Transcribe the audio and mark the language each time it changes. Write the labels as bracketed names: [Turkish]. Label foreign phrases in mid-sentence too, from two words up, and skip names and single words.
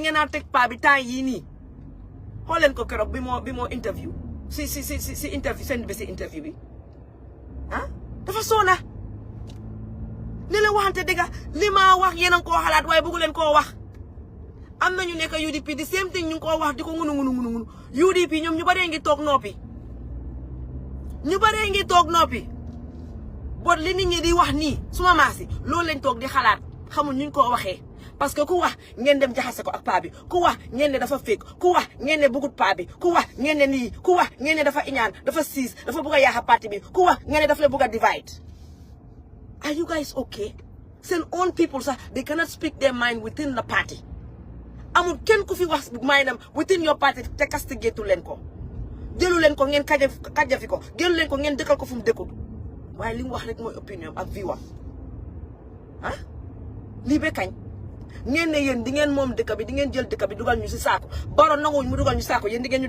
[Wolof] ngeen a teg paa bi temps yii nii xool leen ko keroog bi moo interview si interview seen bi si interview bi ah dafa soona ne leen waxante dëgg li ma wax yéen a ngi koo xalaat waaye buggu leen koo wax am na ñu nekk UDP [English] the same thing [Wolof] ñu ngi koo wax di ko ngunu UDP ñoom ñu baree ngi toog noppi bot li nit ñi di wax nii suma maasi loolu lañ toog di xalaat xamul ñu ko waxee [French] parce que [Wolof] ku wax ngeen dem jaxase ko ak paa bi ku wax ngeen ne dafa fekk ku wax ngeen ne bugut paa bi ku wax ngeen ne nii ku wax ngeen ne dafa iñaan dafa siis dafa bugg a yaaxa parti bi ku wax ngeen ne dafa la bugg a divide. [English] Are you guys okay? Seen own people sax they cannot speak their mind within the party. [Wolof] Amul kenn ku fi wax mindam [English] within your party [Wolof] te castigate leen ko jëlu leen ko ngeen kajafi ko jëlu leen ko ngeen dëkkal ko fu mu dëkkul waaye li mu wax rek mooy opinion ak view ah lii ba kañ ngeen ne yéen di ngeen moom dëkk bi di ngeen jël dëkk bi dugal ñu si saako Barrow nanguwuñ mu dugal ñu saako yéen di ngeen ñu